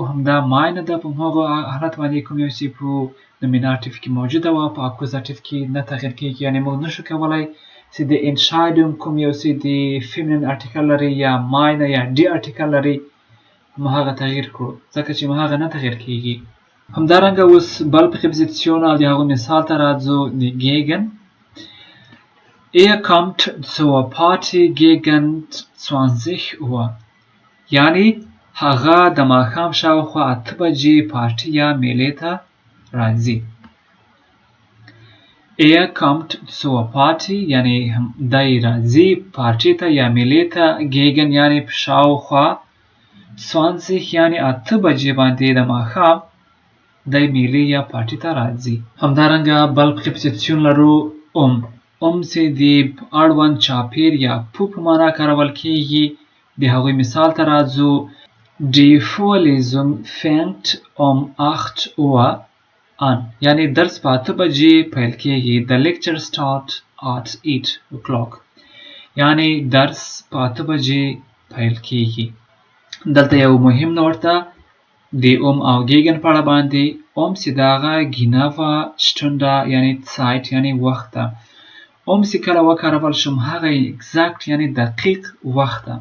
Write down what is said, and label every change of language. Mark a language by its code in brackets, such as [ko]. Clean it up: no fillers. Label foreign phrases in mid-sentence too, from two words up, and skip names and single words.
[ps] همدا meine ده په هغه حالت باندې کوم یو چې په نومیناتیو کې موجوده وه په اکوزاتیو کې نه تغییر کیږي. یعنی موږ نشو کولی چې د Entscheidung کوم یو چې د فیمینین ارتیکل لري یا meine یا die ارتیکل لري موږ هغه تغییر کړو ځکه چې موږ هغه نه تغییر کیږي. همدارنګه اوس بل پریپوزیشن او د هغه مثال ته راځو. د gegen. [de] kommt zur Party gegen 20 Uhr. [ps] یعنی هغه د ماښام شاوخوا 8 بجې پارټي یا میلې ته راځي. [de] kommt zur Party [ps] یعنی دی راځي پارټي ته یا میلې ته. gegen یعنی په شاوخوا 20 یعنی 8 بجې باندې د ماښام د میلې یا پارټي ته راځي. همدارنګه بل پریپوزیشن لرو ام چې د اړوند چاپیر یا په معنا کارول کیږي. د هغوی مثال ته راځو. [de] Die Vorlesung fängt 8 Uhr an. [ps] یعنی درس په 8 بجې پیل کیږي. [en] The lecture start at 8 o'clock. [ps] یعنی درس په 8 بجې پیل کیږي. دلته یو مهم نوټ ده د او ګیګن په اړه باندې. چې د هغه ګینوه شتونده یعنی سایت یعنی وخت ده. چې کله وکارول شم هغه اگزاکت یعنی دقیق وخت ده.